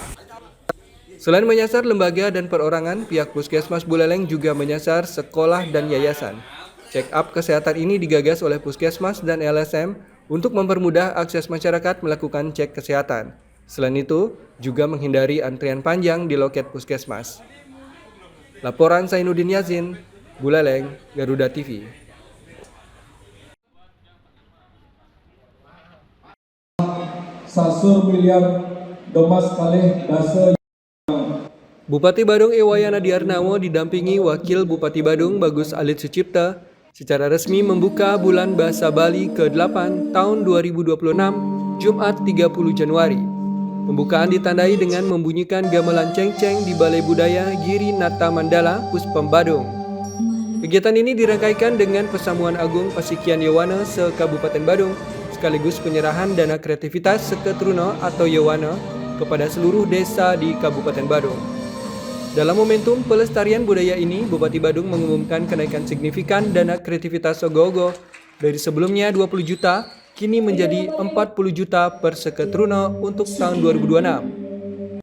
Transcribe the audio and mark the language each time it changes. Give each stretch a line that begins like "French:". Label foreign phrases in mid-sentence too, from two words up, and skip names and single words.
Indonesian: Selain menyasar lembaga dan perorangan, pihak Puskesmas Buleleng juga menyasar sekolah dan yayasan.
English: Check up
Indonesian: kesehatan ini digagas oleh Puskesmas dan LSM untuk mempermudah akses masyarakat melakukan cek kesehatan. Selain itu, juga menghindari antrian panjang di loket Puskesmas. Laporan Zainuddin Yazin, Buleleng, Garuda TV.
Balinese: Sasur miliar domas kalih dasa.
Indonesian: Bupati Badung Iwayana Diarnawo didampingi Wakil Bupati Badung Bagus Alit Sucipta secara resmi membuka Bulan Bahasa Bali ke-8 tahun 2026, Jumat 30 Januari. Pembukaan ditandai dengan membunyikan gamelan cengceng di Balai Budaya Giri Nata Mandala, Puspem Badung. Kegiatan ini dirangkaikan dengan Pesamuan Agung Pasikian Yowana se-Kabupaten Badung, sekaligus penyerahan dana kreativitas Seketruno atau Yowana kepada seluruh desa di Kabupaten Badung. Dalam momentum pelestarian budaya ini, Bupati Badung mengumumkan kenaikan signifikan dana kreativitas Ogo-Ogo dari sebelumnya 20 juta, kini menjadi 40 juta per Seketruno untuk tahun 2026.